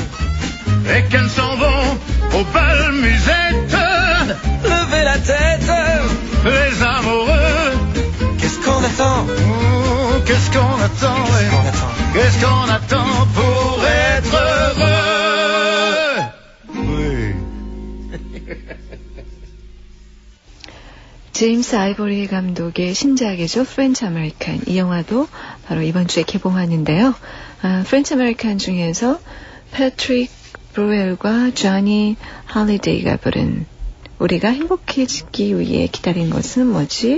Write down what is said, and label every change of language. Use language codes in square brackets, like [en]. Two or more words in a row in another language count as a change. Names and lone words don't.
[fr] Et qu'elles s'en vont au bal musette. Levez la tête. Les amoureux. Qu'est-ce qu'on attend? Oh, qu'est-ce qu'on attend? Qu'est-ce qu'on attend? Qu'est-ce qu'on attend pour être heureux? Oui. [ko] 제임스 아이보리 감독의 신작이죠. 프렌치 아메리칸. 이 영화도 바로 이번 주에 개봉하는데요. 프렌치 아메리칸 중에서 패트릭 브루엘과 조니 할리데이가 부른 우리가 행복해지기 위해 기다린 것은 뭐지?